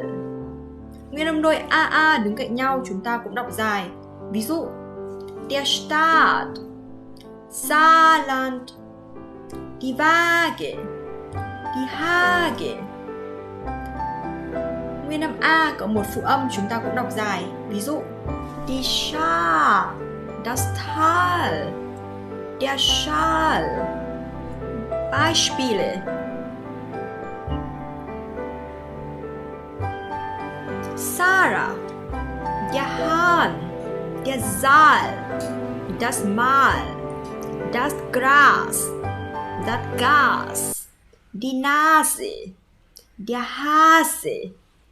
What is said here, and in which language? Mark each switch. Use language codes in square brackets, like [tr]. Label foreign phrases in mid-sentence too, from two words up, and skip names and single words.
[vi] Nguyên âm đôi AA đứng cạnh nhau chúng ta cũng đọc dài. Ví dụ, [de] der Staat, Saarland, die Waage, die Hage. [vi] Nguyên âm A có một phụ âm chúng ta cũng đọc dài. Ví dụ, [de] die Schar, das Tal, der Schal. Beispiele. Sarah, der Hahn, der Saal, das Mahl, das Gras, das Gas, die Nase, der Hase.